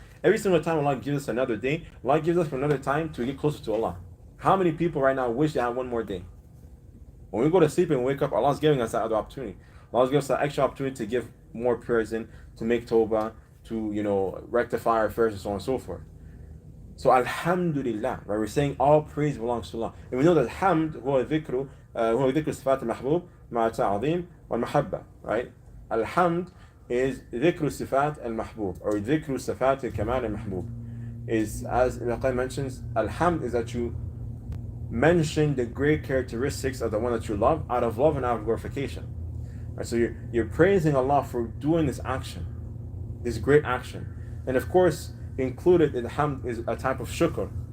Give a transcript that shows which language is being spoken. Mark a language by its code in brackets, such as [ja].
[en] Every single time Allah gives us another day, Allah gives us another time to get closer to Allah. How many people right now wish they had one more day? When we go to sleep and wake up, Allah's giving us that other opportunity. Allah's giving us that extra opportunity to give more prayers in, to make tawbah, to rectify our affairs and so on and so forth. So Alhamdulillah, right? We're saying all praise belongs to Allah. And we know that Hamd [ar] هو ذكر صفات المحبوب مع التعظيم والمحبة, right? [en] Alhamd is [ar] ذكر صفات المحبوب, or ذكر صفات الكمال المحبوب. [en] Is, as Ibn Qayyim mentions, Alhamd is that you mention the great characteristics of the one that you love out of love and out of glorification. Right? So you're praising Allah for doing this action, this great action. And of course, included in hamd is a type of shukr.